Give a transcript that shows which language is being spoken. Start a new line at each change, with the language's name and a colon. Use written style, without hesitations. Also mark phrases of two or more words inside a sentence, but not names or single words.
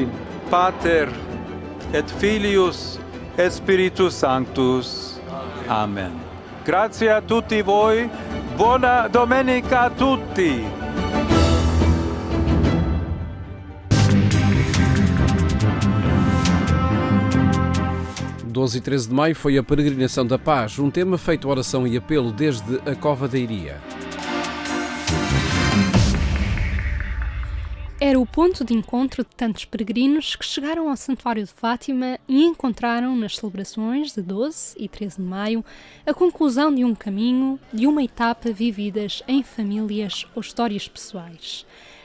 Latin: Pater et Filius et Spiritus Sanctus.
Italian: Amen. Grazie a tutti voi. Buona domenica a tutti.
Portuguese: 12 e 13 de maio foi a Peregrinação da Paz, um tema feito oração e apelo desde a Cova da Iria. Era o ponto de encontro de tantos peregrinos que chegaram ao Santuário de Fátima e encontraram nas celebrações de 12 e 13 de maio a conclusão de um caminho, de uma etapa vividas em famílias ou histórias pessoais.